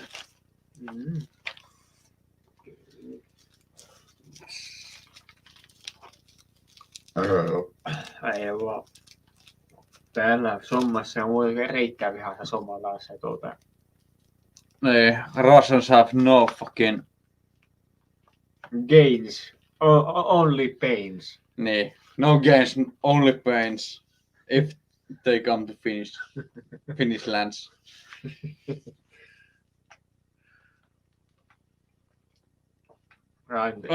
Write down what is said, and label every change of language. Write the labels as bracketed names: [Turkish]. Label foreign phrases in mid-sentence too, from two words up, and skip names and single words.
[Finnish] Mm. Ei vaan. Täällä Sommassa on muuten erittäin vihassa somalaisia Niin, [English] Russians have no fucking... gains. Only pains. Niin, no gains, only pains. If they come to Finnish lands. Right.